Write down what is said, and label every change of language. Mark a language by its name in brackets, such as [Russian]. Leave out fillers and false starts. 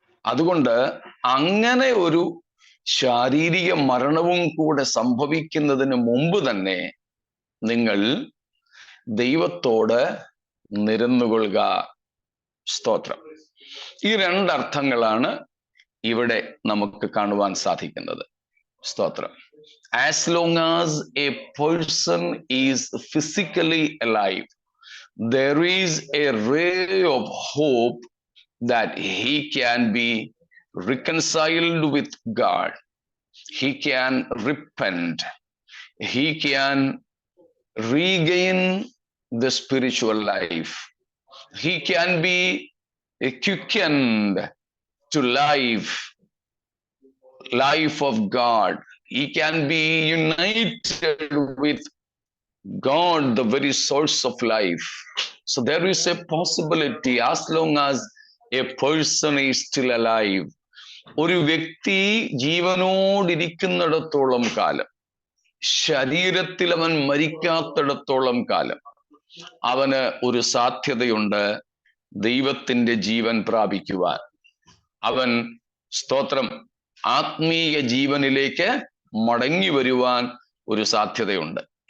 [Malayalam] അതുകൊണ്ട് അങ്ങനെ ഒരു ശാരീരിക മരണവും കൂടെ സംഭവിക്കുന്നതിന് മുമ്പ് തന്നെ നിങ്ങൾ ദൈവത്തോട് നിരന്നുകൊള്ളുക. സ്തോത്രം. ഈ 2 അർത്ഥങ്ങളാണ് ഇവിടെ നമുക്ക് കാണുവാൻ സാധിക്കുന്നത്. സ്തോത്രം. [English] As long as a person is physically alive, there is a ray of hope that he can be reconciled with God. He can repent. He can regain the spiritual life. He can be quickened to life of God. He can be united with God, the very source of life. So there is a possibility as long as a person is still alive. [Malayalam] ഒരു വ്യക്തി ജീവനോടിരിക്കുന്നിടത്തോളം കാലം, ശരീരത്തിൽ അവൻ മരിക്കാത്തിടത്തോളം കാലം അവന് ഒരു സാധ്യതയുണ്ട് ദൈവത്തിന്റെ ജീവൻ പ്രാപിക്കുവാൻ. അവൻ, സ്തോത്രം, ആത്മീയ ജീവനിലേക്ക് മടങ്ങി വരുവാൻ ഒരു സാധ്യതയുണ്ട്.